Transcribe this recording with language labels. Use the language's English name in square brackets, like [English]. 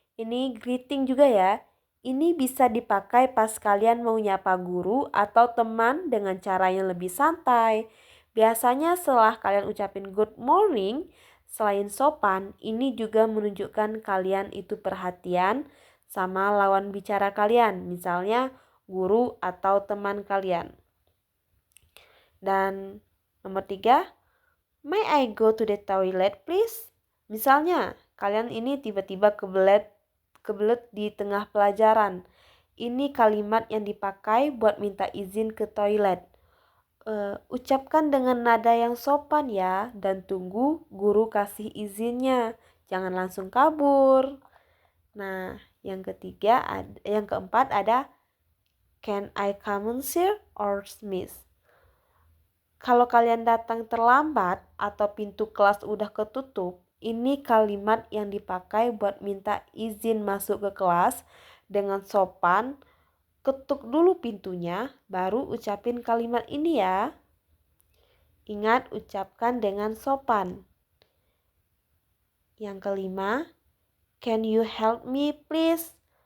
[Indonesian] Ini greeting juga ya. Ini bisa dipakai pas kalian mau nyapa guru atau teman dengan cara yang lebih santai. Biasanya setelah kalian ucapin good morning, selain sopan, ini juga menunjukkan kalian itu perhatian sama lawan bicara kalian, misalnya guru atau teman kalian. Dan nomor 3, [English] may I go to the toilet please? [Indonesian] Misalnya, kalian ini tiba-tiba kebelet di tengah pelajaran. Ini kalimat yang dipakai buat minta izin ke toilet. Ucapkan dengan nada yang sopan ya, dan tunggu guru kasih izinnya. Jangan langsung kabur. Nah, yang keempat ada [English] can I come in sir or miss? [Indonesian] Kalau kalian datang terlambat atau pintu kelas udah ketutup, ini kalimat yang dipakai buat minta izin masuk ke kelas dengan sopan. Ketuk dulu pintunya, baru ucapin kalimat ini ya. Ingat, ucapkan dengan sopan. Yang kelima, [English] can you help me please?